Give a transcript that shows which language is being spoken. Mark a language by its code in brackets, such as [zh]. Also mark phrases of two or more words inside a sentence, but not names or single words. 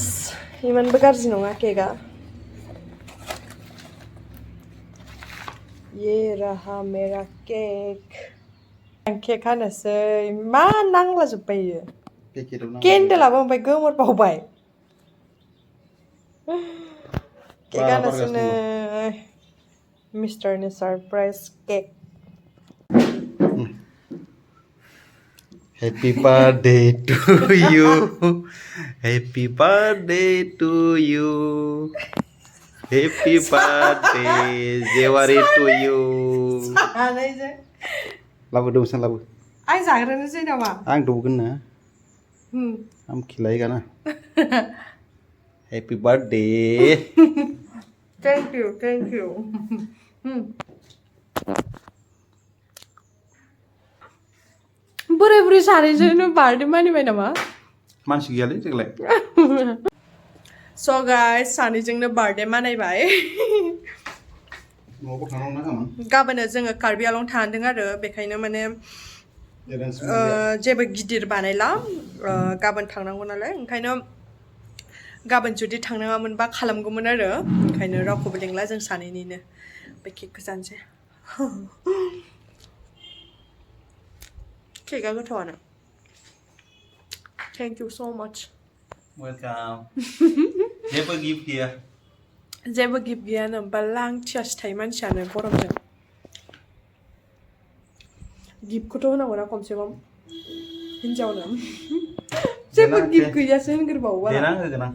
[brx] इमानबो गाज्रि नङा केकआ [hi] ये रहा मेरा [brx] केक केक हानोसै मा नांलाजोब्बाय इयो केन्डेलाबो ओमफ्राय गोमोरबावबाय केक हानोसै नै मिस्टारनि सरप्राइज केक [en] Happy birthday to you. Happy birthday to you. Happy birthday Jewari to you. [brx] Labu dong san labu. Ai जाग्रोनोसै नामा? आं दौगोन ना. आं खिलायगोन ना. [en] Happy birthday. Thank you. [brx] बुरै बुरै सानैजोंनो बार्थडे मानिबाय नामा मानसि गैयालै देग्लाय स' गाइस सानैजोंनो बार्थडे मानायबाय न'आवबो थांनांगौ ना गाबोन गाबोनो जोङो कार्बि आलं थांदों आरो बेखायनो माने जेबो गिदिर बानायला गाबोन थांनांगौ नालाय ओंखायनो गाबोन जुदि थांनाङामोनबा खालामगौमोन आरो ओंखायनो रावखौबो लिंला जों सानैनिनो बे केकखौ जानोसै केकआ गोथावानो [en] Thank you so much. Welcome. [brx] जेबो गिफ्ट गैया जेबो गिफ्ट गैयानो बालांथियासो थायो मानसियानो गरमजों गिफ्टखौथ' होनांगौ ना खमसे खम हिनजावनो जेबो गिफ्ट गैयासो होनग्रोबावो देनां होगोन आं